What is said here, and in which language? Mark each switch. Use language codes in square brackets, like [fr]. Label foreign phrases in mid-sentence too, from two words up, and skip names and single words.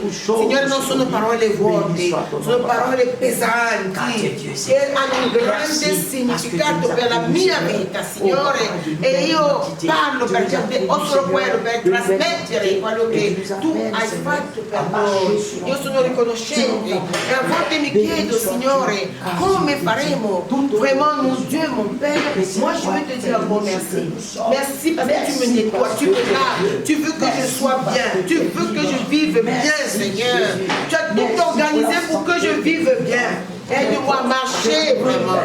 [it] Signore, non sono parole vuote, sono parole pesanti che hanno un grande significato per la mia vita, Signore. E io parlo perché ho solo quello per trasmettere quello che tu hai fatto per noi. Io sono riconoscente e a volte mi chiedo, Signore, come faremo? [fr] Vraiment, mon Dieu, mon Père, moi je veux te dire un bon merci. Merci parce que tu me nettoies, tu me laves, tu veux que je sois bien, tu veux que je vive bien, Seigneur. Tu as tout organisé pour que je vive bien. Aide-moi à marcher vraiment.